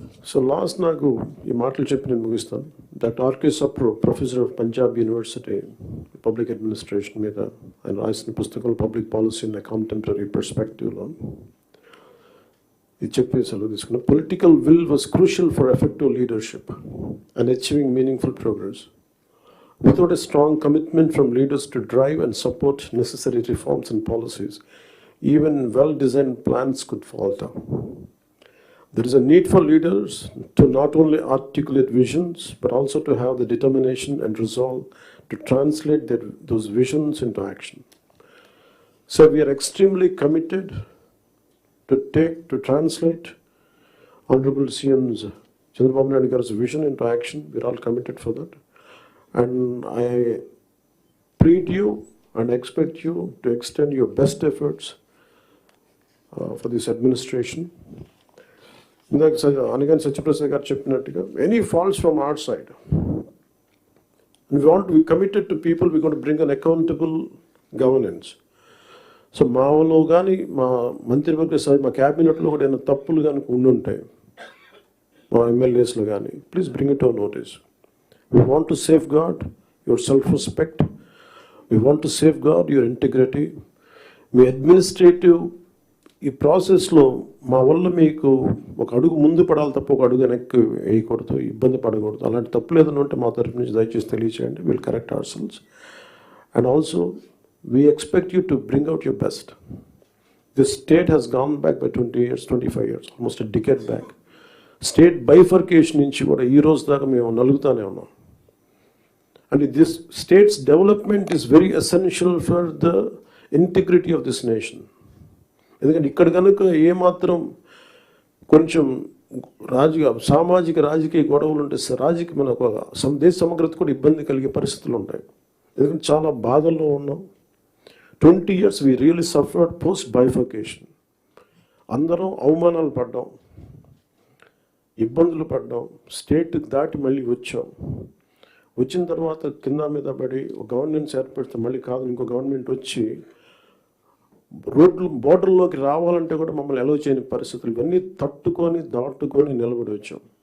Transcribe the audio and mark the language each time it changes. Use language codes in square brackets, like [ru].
[te] So last నాకు ఈ మాటలు చెప్పి నేను ముగిస్తాను. Doctor RK Sapru, professor of Punjab university public administration మీద ఆయన రాసిన పుస్తకం పబ్లిక్ పాలసీ ఇన్ కాంటెంపరీ పర్స్పెక్టివ్లో ఇది చెప్పి సెలవు తీసుకున్నాను. [en] Political will was crucial for effective leadership and achieving meaningful progress. Without a strong commitment from leaders to drive and support necessary reforms and policies, even well-designed plans could falter. There is a need for leaders to not only articulate visions, but also to have the determination and resolve to translate those visions into action. So we are extremely committed to translate Honorable CM's Chandrababu Naidu Garu's vision into action. We are all committed for that. And I plead you and expect you to extend your best efforts for this administration. Anigan Satyaprasad garu [te] cheppinattuga, [en] any faults from our side, we want to be committed to people. We're going to bring an accountable governance. [te] So మాలో కానీ మా మంత్రివర్గ సభ, మా క్యాబినెట్లో కూడా ఏమైనా తప్పులు కానీ ఉండుంటాయి, మా ఎమ్మెల్యేస్లో కానీ, [en] Please bring it our notice. We want to safeguard your self-respect. We want to safeguard your integrity. [te] మీ administrative ఈ ప్రాసెస్లో మా వల్ల మీకు ఒక అడుగు ముందు పడాలి తప్ప ఒక అడుగు వెనక్కి వేయకూడదు, ఇబ్బంది పడకూడదు. అలాంటి తప్పులు ఏదైనా ఉంటే మా తరఫు నుంచి దయచేసి తెలియచేయండి. [en] Will correct our cells. And also we expect you to bring out your best. This state has gone back by 20 years, 25 years, almost a decade back. [te] State bifurcation నుంచి కూడా ఈ రోజు దాకా మేము నలుగుతానే ఉన్నాం. [en] And this state's development is very essential for the integrity of this nation. [te] ఎందుకంటే ఇక్కడ కనుక ఏమాత్రం కొంచెం సామాజిక రాజకీయ గొడవలు ఉంటే మన దేశ సమగ్రత కూడా ఇబ్బంది కలిగే పరిస్థితులు ఉంటాయి. ఎందుకంటే చాలా బాధల్లో ఉన్నాం. [en] 20 years we really suffered post bifurcation. [te] అందరం అవమానాలు పడ్డాం, ఇబ్బందులు పడ్డాం, స్టేట్ దాటి మళ్ళీ వచ్చిన తర్వాత కింద మీద పడి గవర్నెన్స్ ఏర్పడితే మళ్ళీ కాదు ఇంకో గవర్నమెంట్ వచ్చి బోర్డర్లోకి రావాలంటే కూడా మమ్మల్ని అలౌ చేయని పరిస్థితులు, ఇవన్నీ దాటుకొని నిలబడి వచ్చాం.